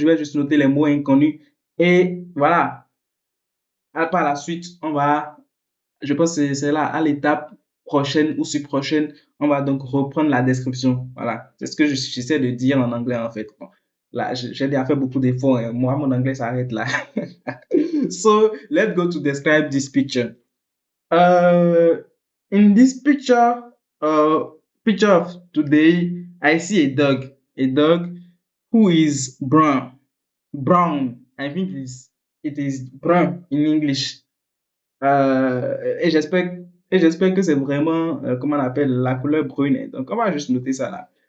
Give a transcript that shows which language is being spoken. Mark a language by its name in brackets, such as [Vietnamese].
[French] Je vais juste noter les mots inconnus et voilà. Par la suite, je pense que c'est là, à l'étape prochaine ou prochaine, on va donc reprendre la description. Voilà, c'est ce que j'essaie de dire en anglais en fait. Bon. Là, j'ai déjà fait beaucoup d'efforts. Hein. Moi, mon anglais s'arrête là. [English] So let's go to describe this picture. Uh, in this uh, picture of today, I see a dog who is brown. Brown. I think it is brown in English. [French] Et j'espère que c'est vraiment, comment on appelle, la couleur brune. Donc, on va juste noter ça là.